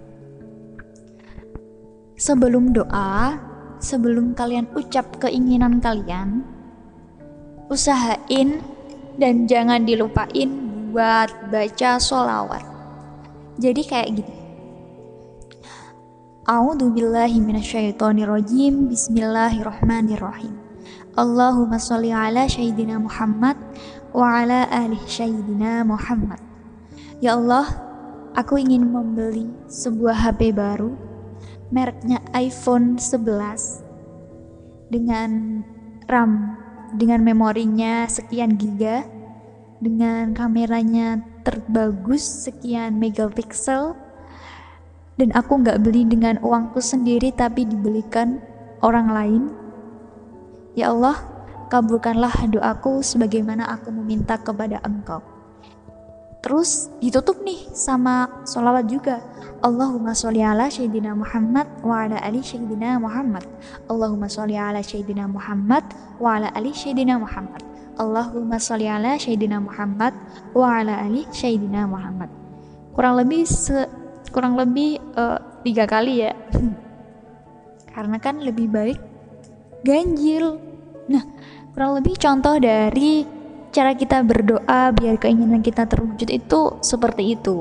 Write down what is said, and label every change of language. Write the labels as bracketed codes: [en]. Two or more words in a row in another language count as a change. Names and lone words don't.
[id] Sebelum doa, sebelum kalian ucap keinginan kalian, usahain dan jangan dilupain buat baca sholawat. Jadi kayak gini. [ar] أعوذ بالله من الشيطان الرجيم. بسم الله الرحمن الرحيم. اللهم صل على سيدنا محمد وعلى آل سيدنا محمد. [id] Ya Allah, aku ingin membeli sebuah HP baru, mereknya iPhone 11 dengan RAM, dengan memorinya sekian giga, dengan kameranya terbagus sekian megapiksel, dan aku gak beli dengan uangku sendiri tapi dibelikan orang lain. Ya Allah, kabulkanlah doaku sebagaimana aku meminta kepada Engkau. Terus ditutup nih sama sholawat juga. [ar] اللهم صل على سيدنا محمد وعلى آل سيدنا محمد. اللهم صل على سيدنا محمد وعلى آل سيدنا محمد. اللهم صل على سيدنا محمد وعلى آل سيدنا محمد. [id] Kurang lebih 3 kali ya. Karena kan lebih baik ganjil. Nah, kurang lebih contoh dari cara kita berdoa biar keinginan kita terwujud itu seperti itu.